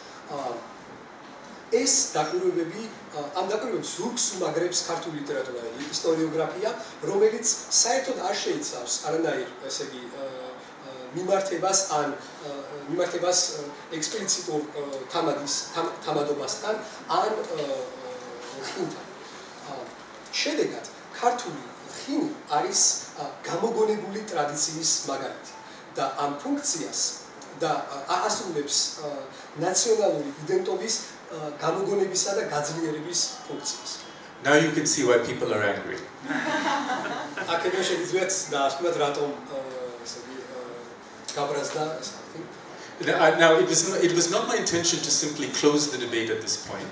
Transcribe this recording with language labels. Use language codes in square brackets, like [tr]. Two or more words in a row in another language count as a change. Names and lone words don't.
[ka] ეს დაკვირვებები ამ დაკვირვებებს ზურგს უმაგრებს ქართული ლიტერატურა და ისტორიოგრაფია, რომელიც საერთოდ არ შეიცავს არანაირ ესე იგი მიმართებას ექსპლიციტურ თამადობასთან ან ლხინთან. შედეგად ქართული ლხინი არის გამოგონებული ტრადიციის მაგალითი და ამ ფუნქციას და ასრულებს ნაციონალური იდენტობის გამოგონებისა და გაძლიერების ფუნქციას. [en] Now you can see why people are angry. [ka] აქედან შეგიძლიათ დაასკვნათ რატომ [en] Now, it was not my intention to simply close the debate at this point.